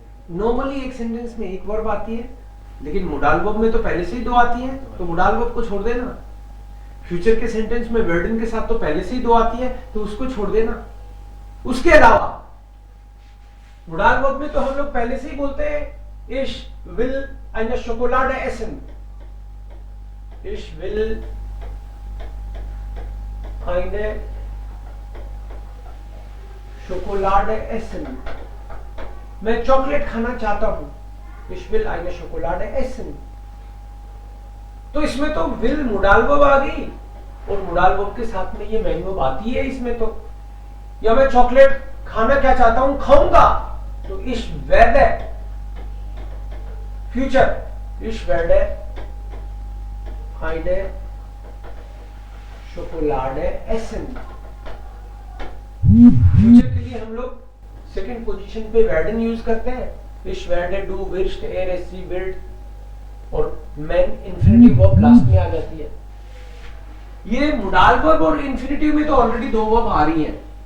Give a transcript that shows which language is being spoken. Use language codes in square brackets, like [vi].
[hi] Normally एक sentence में एक वर्ब आती है, लेकिन मोडाल वर्ब में तो पहले से ही दो आती है, तो मोडाल वर्ब को छोड़ देना. फ्यूचर के सेंटेंस में वर्डन के साथ तो पहले से ही दो आती है, तो उसको छोड़ देना. उसके अलावा मोडाल वर्ब में तो हम लोग पहले से ही बोलते हैं [de] Ich will eine Schokolade essen. Ich will eine Schokolade essen. [hi] मैं चॉकलेट खाना चाहता हूं. [de] Ich will eine Schokolade essen. [hi] तो इसमें तो will मोडाल वर्ब आ गई और मोडाल वर्ब के साथ में ये मेन वर्ब आती है इसमें तो. या मैं चॉकलेट खाना क्या चाहता हूं, खाऊंगा, तो [de] ich werde [hi] future. [de] Ich werde eine Schokolade essen. [hi] Future के लिए हम लोग सेकंड पोजीशन पे werden यूज करते हैं. [de] Ich werde, du wirst, er, sie wird, [hi] और मेन इंफिनिटिव वर्ब लास्ट में आ जाती है. ये मोडाल वर्ब और इंफिनिटिव में तो ऑलरेडी दो वर्ब आ रही हैं.